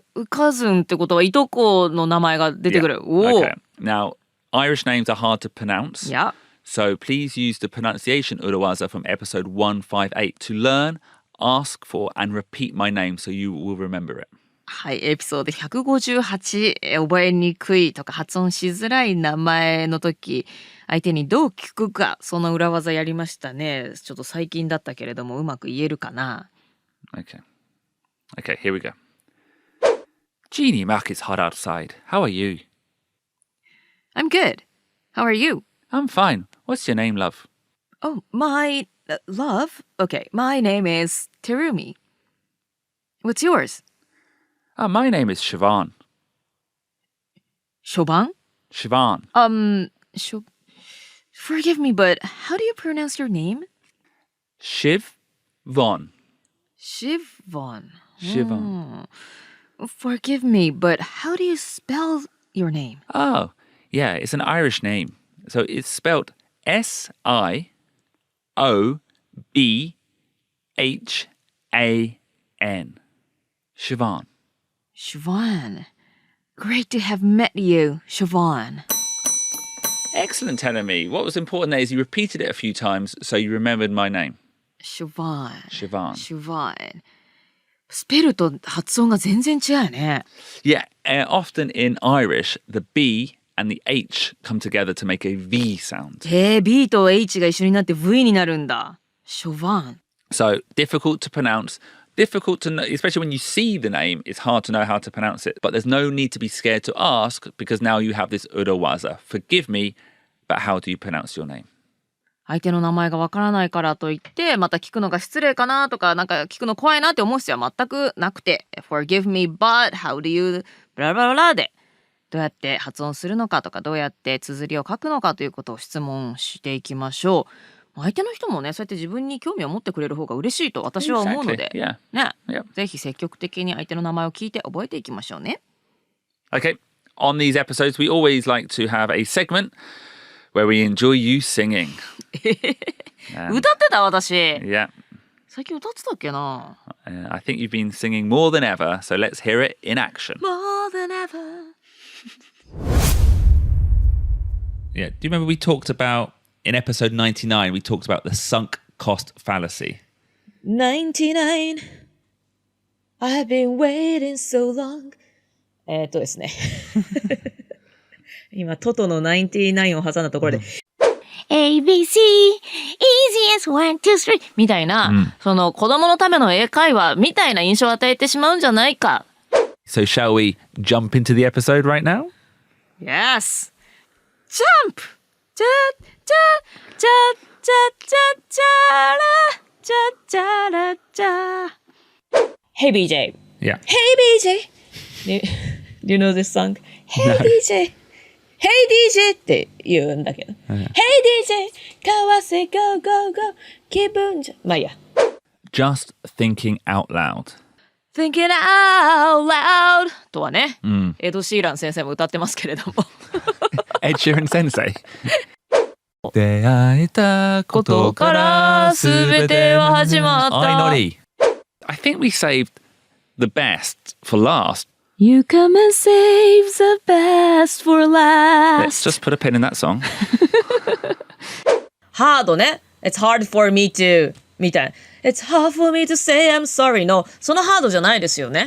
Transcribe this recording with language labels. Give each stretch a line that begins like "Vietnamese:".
Japanese: カズンってことはいとこの名前が出てくる。おお。
English: Okay. Now, Irish names are hard to pronounce. Yeah. So please use the pronunciation urawaza from episode 158 to learn, ask for, and repeat my name so you will remember it. はい、エピソード158、覚えにくいとか発音しづらい名前の時、相手にどう聞くか、その裏技やりましたね。ちょっと最近だったけれども、うまく言えるかな。 Okay, here we go. Jeannie, Mac, it's hot outside. How are you? I'm good. How are you? I'm fine. What's your name, love? Oh, my love? Okay, my name is Terumi. What's yours? My name is Siobhan. Shoban? Siobhan. Forgive me, but how do you pronounce your name? Siobhan. Shivon. Siobhan. Forgive me, but how do you spell your name? Oh, yeah, it's an Irish name. So it's spelled S-I-O-B-H-A-N. Siobhan. Siobhan. Great to have met you, Siobhan. Excellent, Terumi. What was important there is you repeated it a few times so you remembered my name. Siobhan. Siobhan.
Japanese: スペルと発音が全然違うよね。
English: Yeah, often in Irish, the B and the H come together to make a V sound.
Japanese: B と H が一緒になって V になるんだ。
English: Siobhan. So difficult to pronounce, difficult to know, especially when you see the name, it's hard to know how to pronounce it. But there's no need to be scared to ask because now you have this urawaza. Forgive me, but how do you pronounce your name?
Japanese: 相手の名前がわからないからといってまた聞くのが失礼かなとかなんか聞くの怖いなって思う必要は全くなくて
English: Forgive me, but how do you
Japanese: ブラブラブラでどうやって発音するのかとかどうやって綴りを書くのかということを質問していきましょう。相手の人もねそうやって自分に興味を持ってくれる方が嬉しいと私は思うので、
English: Exactly. Yeah.
Japanese: ね、ぜひ積極的に相手の名前を聞いて覚えていきましょうね。
English: Okay, on these episodes, we always like to have a segment where we enjoy you singing.
Japanese: 歌ってた私。
English: Yeah.
Japanese: 最近歌ってたっけな。
English: I think you've been singing more than ever, so let's hear it in action. More than ever. Yeah, do you remember we talked about, in episode 99, we talked about the sunk cost fallacy?
Japanese: 99
English: I've been waiting so long
Japanese: ですね今トトの99を挟んだところで
English: ABC easiest 1, 2, 3
Japanese: みたいな、その子供のための英会話みたいな印象を与えてしまうんじゃないか。
English: So shall we jump into the episode right now? Yes! Jump!
Japanese: チャチャチャチャチャチャラチャチャラチャ Hey BJ!
English: Yeah. Hey BJ! Do you know this song? Hey DJ! Hey DJ!
Japanese: って言うんだけど。Hey DJ! かわせ Go Go Go! 気分じゃ。まあいいや。
English: Just thinking out loud. Thinking out loud!
Japanese: とはね、エド・シーラン先生も歌ってますけれども。
English: Ed Sheeran Sensei.
Japanese: 出会えたことから全ては始まった。あいのり。
English: I think we saved the best for last. You come and save the best for last. Let's just put a pin in that song.
Japanese: ハードね。
English: It's hard for me to
Japanese: みたいな。
English: It's hard for me to say I'm sorry
Japanese: のそのハードじゃないですよね。